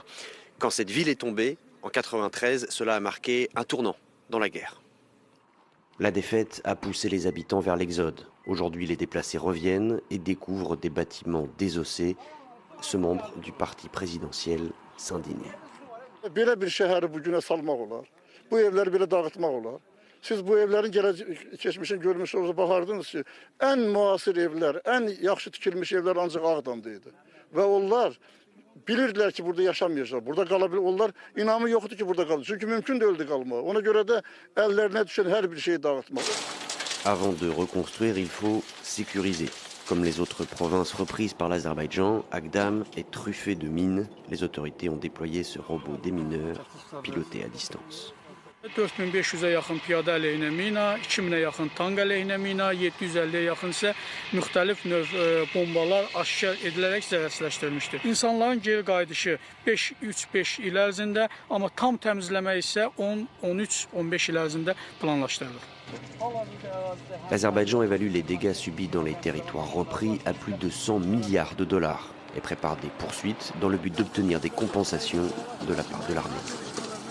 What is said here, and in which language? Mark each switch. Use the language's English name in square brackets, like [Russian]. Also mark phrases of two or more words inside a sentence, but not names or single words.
[French] Quand cette ville est tombée, en 93, cela a marqué un tournant dans la guerre. La défaite a poussé les habitants vers l'exode. Aujourd'hui, les déplacés reviennent et découvrent des bâtiments désossés. Ce membre du parti présidentiel s'indigne. [Azerbaijani] Belə bir şəhəri bu günə salmaq olar. Bu evləri belə dağıtmaq olar. Siz bu evlərin keçmişini görmüsünüz, baxardınız ki, ən müasir evlər, ən yaxşı tikilmiş evlər ancaq Ağdamda idi. Və onlar bilirdilər ki, burada yaşamayacaqlar. Burada qala bilir. Onlar inamı yoxdur ki, burada qalır. Çünki mümkün deyildi qalmaq. Ona görə də əllərinə düşən hər bir şeyi dağıtmaq. [French] Avant de reconstruire, il faut sécuriser. Comme les autres provinces reprises par l'Azerbaïdjan, Agdam est truffé de mines. Les autorités ont déployé ce robot démineur piloté à distance. [Azerbaijani] 4500-ə yaxın piyada əleyhinə mina, 2000-ə yaxın tank əleyhinə mina, 750-yə yaxın isə müxtəlif növ bombalar aşkar edilərək zərərsizləşdirilmişdir. İnsanların geri qayıdışı 3-5 il ərzində, amma tam təmizləmə isə 10-13-15 il ərzində planlaşdırılır. [French] L'Azerbaïdjan évalue les dégâts subis dans les territoires repris à plus de 100 milliards de dollars et prépare des poursuites dans le but d'obtenir des compensations de la part de l'armée.